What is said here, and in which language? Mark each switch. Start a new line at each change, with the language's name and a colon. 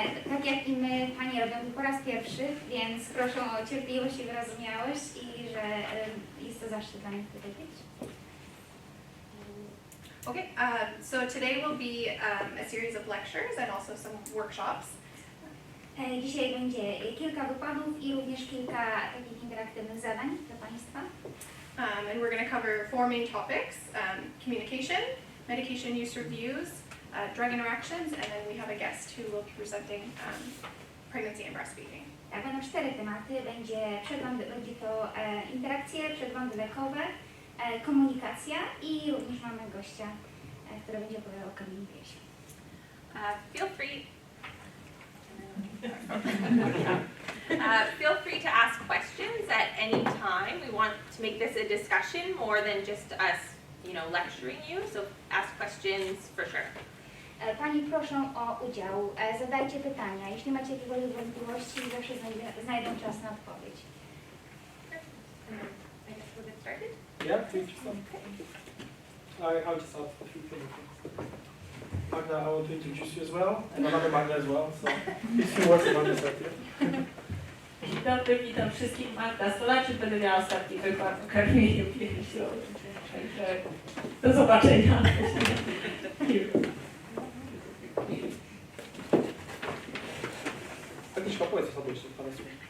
Polish: Tak jak i my, Pani robią to po raz pierwszy, więc proszę o cierpliwość i wyrozumiałość i że jest to zaszczyt dla mnie tutaj być.
English: Okay, so today will be a series of lectures and also some workshops.
Polish: Dzisiaj będzie kilka wykładów i również kilka takich interaktywnych zadań dla Państwa.
English: And we're going to cover four main topics: communication, medication use reviews, drug interactions, and then we have a guest who will be presenting pregnancy and breastfeeding.
Polish: Tak, będą 4 tematy. Będzie to interakcje, przeglądy lekowe, komunikacja i również mamy gościa, który będzie opowiadał o communication.
English: Feel free feel free to ask questions at any time. We want to make this a discussion more than just us, lecturing you. So ask questions for sure.
Polish: Pani proszę o udział. Zadajcie pytania. Jeśli macie jakiekolwiek wątpliwości, zawsze znajdą czas na odpowiedź.
English: I guess we'll get started. Yeah, please. I'll just ask a few things. Magda, I want to introduce you as well, and another Magda as well, so a few words about yourself here.
Polish: Dzień dobry, witam wszystkich. Magda Stolaczyk, będę miała ostatni wykład o karmieniu piersią. Także do zobaczenia. Agnieszka, powiedz o sobie jeszcze parę słów.